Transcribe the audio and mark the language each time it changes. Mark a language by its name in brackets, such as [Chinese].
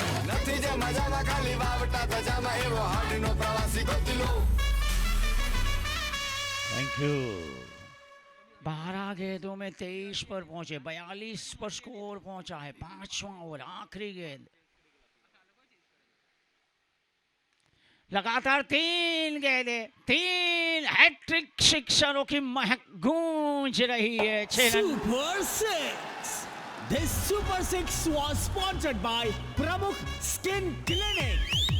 [Gujarati] નથી જે મજામાં ખાલી વાવટા ધજામાં એવો હાડીનો પ્રવાસી ગોતી લો [English] Thank you. [Hindi] 12 गेंदों में 23 पर पहुंचे, 42 पर स्कोर पहुंचा है। 5वां ओवर, आखिरी गेंद। लगातार 3 गेंदें, 3 हैट्रिक सिक्सरों की महक गूंज रही है। 6 run. [English] Super 6. This Super 6 was sponsored by Pramukh Skin Clinic.